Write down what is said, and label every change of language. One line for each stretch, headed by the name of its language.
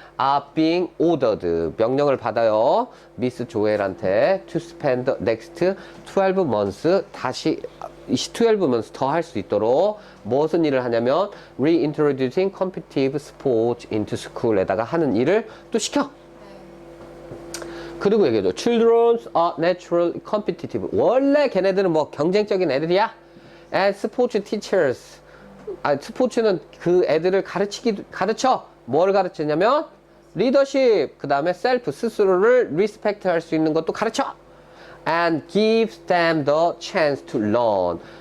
English: are being ordered.
Korean: 명령을 받아요. 미스 조엘한테
English: to spend the next 12 months
Korean: 다시 12 months 더 할 수 있도록 무슨 일을 하냐면
English: reintroducing competitive sports into school
Korean: 에다가 하는 일을 또 시켜. 그리고 얘기해줘.
English: Children are naturally competitive.
Korean: 원래 걔네들은 뭐 경쟁적인 애들이야.
English: And sports teachers.
Korean: 스포츠는 그 애들을 가르쳐. 뭘 가르치냐면 리더십, 그 다음에 셀프, 스스로를 리스펙트 할 수 있는 것도 가르쳐.
English: And gives them the chance to learn.